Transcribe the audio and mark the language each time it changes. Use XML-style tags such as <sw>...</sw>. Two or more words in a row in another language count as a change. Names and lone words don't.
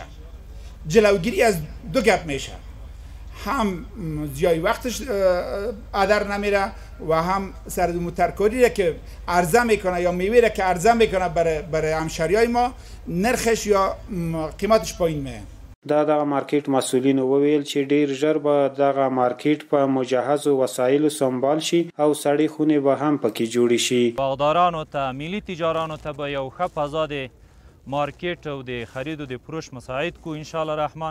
<fa>جلوگیری از دو گپ میشه، هم زیای وقتش ادر نمیره و هم سر ترکاری را که عرضه میکنه یا میوه را که عرضه میکنه برای همشهریای ما نرخش یا قیمتش پایین میه.</fa> <ps>دغه مارکیټ مسؤلینو وویل چې ډیر ژر به دغه مارکیټ په مجهزو وسایلو سمبال شي او سړې خونې به هم پکې جوړې شي. باغدارانو ته، ملي تجارانو ته به یو ښه فضا د مارکیټ او د خرید او د فروش مساعد کو</ps> <ar>ان شاء الله</ar> <ps>رحمان.</ps>